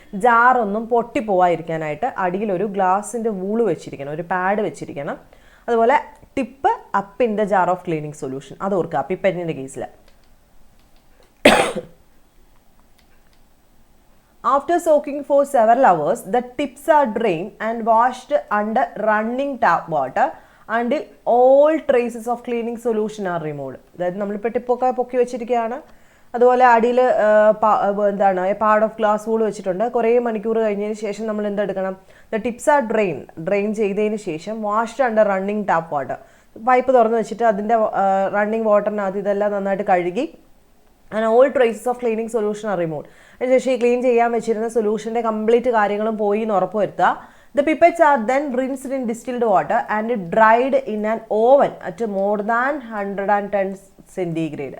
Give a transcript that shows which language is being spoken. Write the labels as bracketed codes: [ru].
[ml] ജാറൊന്നും പൊട്ടിപ്പോവാതിരിക്കാനായിട്ട് അടിയിലൊരു ഗ്ലാസിൻ്റെ വൂള് വെച്ചിരിക്കണം, ഒരു പാഡ് വെച്ചിരിക്കണം. [en] അതുപോലെ tip up in the jar of cleaning solution, [ml] അത് ഓർക്കുക പിപ്പറ്റിൻ്റെ കേസിൽ. [en] After soaking for several hours, the tips are drained and washed under running tap water until all traces of cleaning solution are removed. [ml] അതായത് നമ്മളിപ്പോൾ ടിപ്പൊക്കെ പൊക്കി വെച്ചിരിക്കുകയാണ്. അതുപോലെ അടിയിൽ എന്താണ് [en] part of glass wool [ml] വെച്ചിട്ടുണ്ട്. കുറേ മണിക്കൂർ കഴിഞ്ഞതിന് ശേഷം നമ്മൾ എന്തെടുക്കണം? [en] The tips are drain ചെയ്തതിന് ശേഷം washed under running tap water. [ml] Pipe തുറന്ന് വെച്ചിട്ട് അതിൻ്റെ റണ്ണിങ് വാട്ടറിനകത്ത് ഇതെല്ലാം നന്നായിട്ട് കഴുകി [en] And all traces of cleaning solution are remove. [ml] അതിനുശേഷം ഈ ക്ലീൻ ചെയ്യാൻ വെച്ചിരുന്ന സൊല്യൂഷൻ്റെ കംപ്ലീറ്റ് കാര്യങ്ങളും പോയി എന്ന് ഉറപ്പ് വരുത്തുക. [en] The pipettes are then rinsed in distilled water and dried in an oven at more than 110 centigrade.